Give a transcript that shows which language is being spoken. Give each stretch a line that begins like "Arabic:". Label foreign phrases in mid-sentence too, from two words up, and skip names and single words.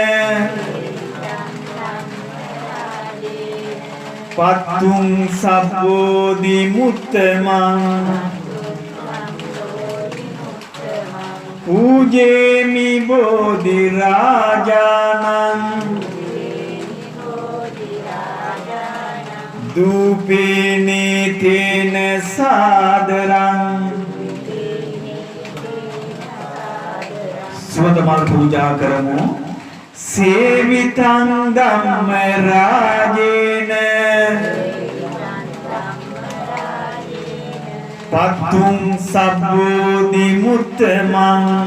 Pali: පත්තුං සබ්බෝධි මුත්තමං පූජේමි බෝධි රාජානං දූපේනේ තේන සාදරං
Sinhala: සුවඳ මල් පූජා කරමු
Pali: සේවිතං ධම්ම රාජේන පත්තුං සබ්බෝධි මුත්තමං